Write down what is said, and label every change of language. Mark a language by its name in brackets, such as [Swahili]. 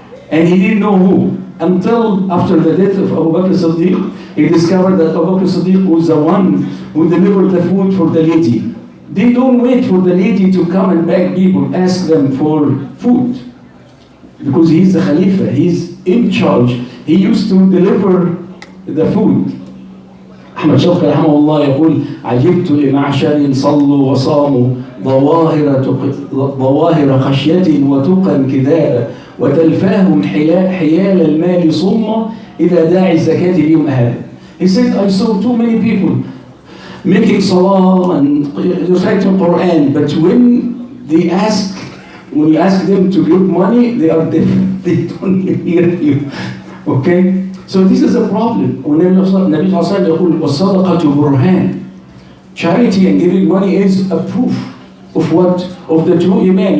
[English] And he didn't know who. Until after the death of Abu Bakr Siddiq, he discovered that Abu Bakr Siddiq was the one who delivered the food for the lady. They don't wait for the lady to come and beg people, ask them for food. Because he's the Khalifa, he's in charge. He used to deliver the food. [Arabic] أحمد شوقي رحمه الله يقول عجبت لمعشر صلوا وصاموا ظواهر خشية وتقى كذابة وتلفاهم حيال المال صمة إذا داعي الزكاة اليوم هذا. [English] He said, I saw too many people making salah and reciting Quran, but when you ask them to give money, they are deaf. They don't hear you. Okay? So this is a problem. Nabi Sallallahu Alaihi Wasallam, charity and giving money is a proof of what? Of the true iman.